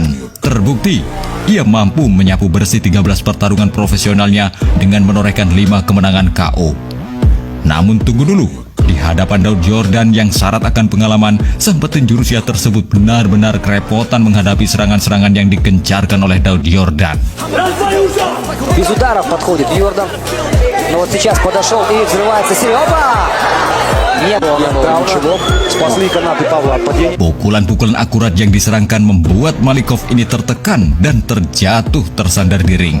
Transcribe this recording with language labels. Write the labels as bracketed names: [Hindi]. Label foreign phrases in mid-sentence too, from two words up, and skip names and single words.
[Indonesian] Terbukti, ia mampu menyapu bersih 13 pertarungan profesionalnya dengan menorehkan 5 kemenangan KO. Namun tunggu dulu, di hadapan Daud Yordan yang syarat akan pengalaman, sang petinju Rusia tersebut benar-benar kerepotan menghadapi serangan-serangan yang dikencarkan oleh Daud Yordan. [Russian] Без ударов подходит Йордан. Но вот сейчас подошел и взрывается серия. Опа! Не было Ничего, спасли канаты Павла от падения. [Indonesian] Pukulan-pukulan akurat yang diserangkan membuat Malikov ini tertekan dan terjatuh tersandar di ring.